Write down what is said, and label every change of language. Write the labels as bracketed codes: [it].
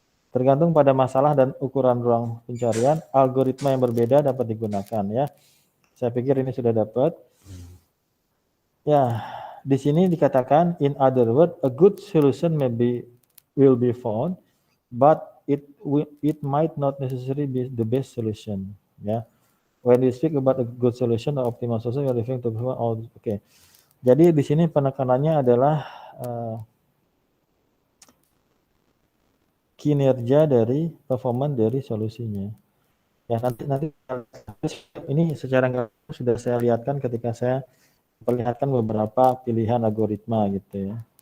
[id] Tergantung pada masalah dan ukuran ruang pencarian, algoritma yang berbeda dapat digunakan ya. Saya pikir ini sudah dapat. Ya, di sini dikatakan [en] in other words, a good solution will be found, but it might not necessarily be the best solution. Ya, when we speak about a good solution or optimal solution, we are referring to all. [id] Oke. Jadi di sini penekanannya adalah kinerja dari performa dari solusinya. Ya nanti ini secara nggak sudah saya lihatkan ketika saya perlihatkan beberapa pilihan algoritma gitu ya.